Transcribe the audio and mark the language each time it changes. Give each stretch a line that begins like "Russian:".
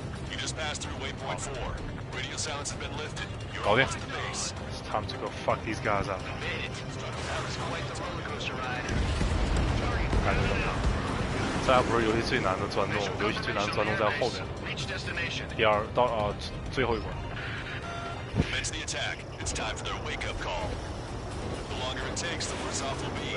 English: You just passed through waypoint 4. Radio silence has been lifted. You're Okay. almost at the base. It's time to go fuck these guys up. Made it. That was quite the roller coaster ride.
Chinese: 看着怎么样？这还不是游戏最难的钻洞，游戏最难的钻洞在后面。
English: Reach destination.
Chinese: 第二到最后一关。
English: Commence the attack. It's time for their wake-up call. The longer it takes, the worse off we'll be.